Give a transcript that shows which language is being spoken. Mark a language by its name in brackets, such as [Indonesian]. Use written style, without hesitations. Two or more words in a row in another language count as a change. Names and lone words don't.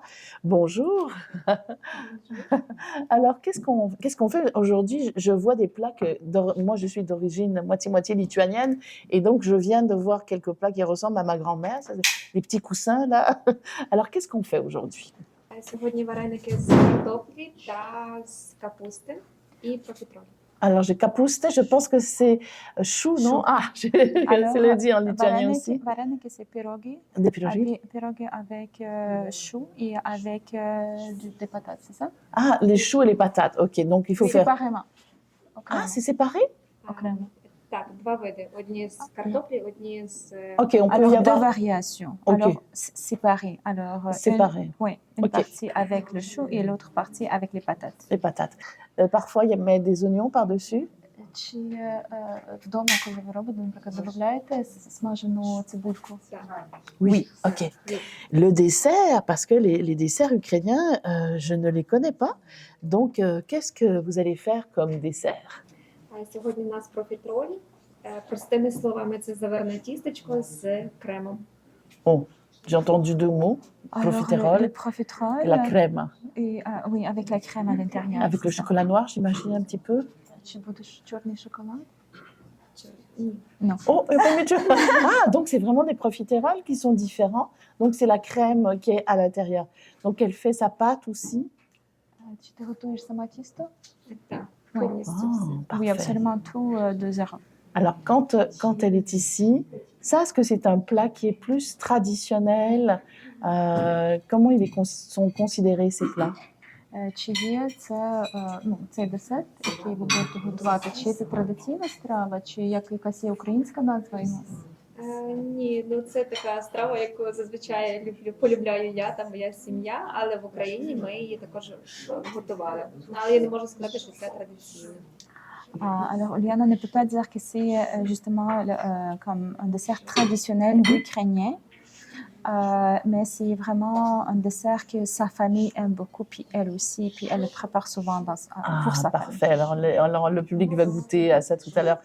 [French] Bonjour. Alors, qu'est-ce qu'on fait aujourd'hui? Je vois des plats moi, je suis d'origine moitié-moitié lituanienne et donc je viens de voir quelques plats qui ressemblent à ma grand-mère, les petits coussins là. Alors, qu'est-ce qu'on fait aujourd'hui? [Ukrainian] Сьогодні вареники з картоплі та з капусти і профітролі. [French] Alors, j'ai capuste, je pense que c'est chou, non? Ah, c'est le dit en lituanien aussi. Вареники, c'est pierogi. Des pierogies. Pierogi avec chou et avec des patates, c'est ça? Ah, les choux et les patates. Ok, donc il faut faire. Séparément. Ah, c'est séparé? [Ukrainian] Окремо. Так, два види. Одні з картоплі, одні з... [French] Ok, on peut Alors, y deux avoir variations. Ok. Alors, séparées. Alors, séparé, une Ok. partie avec le chou et l'autre partie avec les patates. les patates. Parfois, il y a des oignons par-dessus. [Ukrainian] Чи вдома, коли ви робите, наприклад, додаєте смажену цибульку? [French] Oui, ok. Le dessert, parce que les desserts ukrainiens, je ne les connais pas. Donc, qu'est-ce que vous allez faire comme dessert? [Ukrainian] Сьогодні у нас профітролі. Простими словами, це заварне тістечко з кремом. [French] Bon, j'ai entendu 2 mots. Alors, Profiterole le profiterole. et la crème. Et, oui, avec la crème à l'intérieur. Avec le chocolat noir, j'imagine un petit peu. [Ukrainian] Чи буде чорний шоколад? Ні. [French] Non. Oh, ah, donc c'est vraiment des profiteroles qui sont différents. Donc c'est la crème qui est à l'intérieur. Donc elle fait sa pâte aussi. [Ukrainian] Чи ти готуєш сама тісто? Так, [French] Oui. [Ukrainian] повністю все. [French] Oui, Parfait. absolument tout de zéro. Alors quand elle est ici, ça, est-ce que c'est un plat qui est plus traditionnel? Comment sont considérés ces plats? [Ukrainian] Чи є це, цей десерт, який ви будете готувати, чи це традиційна страва, чи як якась є українська назва у нас? Ні, ну це така страва, яку зазвичай полюбляю я та моя сім'я, але в Україні ми її також готували. Але я не можу сказати, що це традиційно. [French] Alors, Oliana ne peut pas dire que c'est justement comme un dessert traditionnel ukrainien, mais c'est vraiment un dessert que sa famille aime beaucoup, puis elle aussi, puis elle le prépare souvent pour sa famille. Parfait. Alors, le public va goûter à ça tout à l'heure.